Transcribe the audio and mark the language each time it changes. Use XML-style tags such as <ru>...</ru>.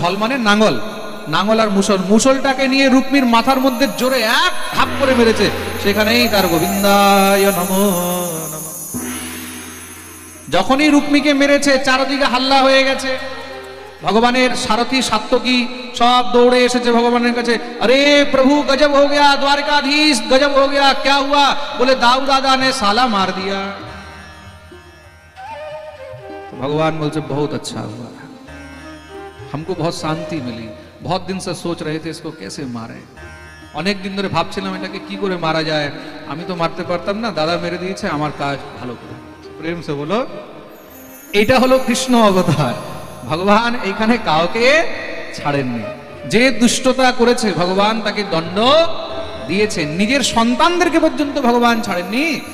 <bn>হল মানে নাঙ্গল, নাঙ্গল আর মুসল। মুসলটাকে নিয়ে রুক্মির মাথার মধ্যে জোরে এক ধাপ করে মেরেছে, সেখানেই তার গোবিন্দায় নমো নমঃ। যখনই রুক্মিকে মেরেছে চারদিকে হাল্লা হয়ে গেছে। ভগবানের সারথী সাত্যকী সব দৌড়ে এসেছে ভগবানের কাছে।</bn> <hi>अरे प्रभु गजब हो गया, द्वारकाधीश गजब हो गया, क्या हुआ? बोले दाऊ दादा ने साला मार दिया। तो भगवान बोलते बहुत अच्छा हुआ, हमको बहुत शांति मिली, बहुत दिन से सोच रहे थे इसको कैसे मारे,</hi> <bn>অনেক দিন ধরে ভাবছিলাম এটাকে কি করে মারা যায়, আমি তো মারতে পারতাম না, দাদা মেরে দিয়েছে, আমার কাজ ভালো করে।</bn> <hi>প্রেম সে বলো,</hi> <bn>এটা হলো কৃষ্ণ অবতার। ভগবান এখানে কাউকে ছাড়েননি। যে দুষ্টতা করেছে ভগবান তাকে দণ্ড দিয়েছেন, নিজের সন্তানদেরকে পর্যন্ত ভগবান ছাড়েননি।</bn>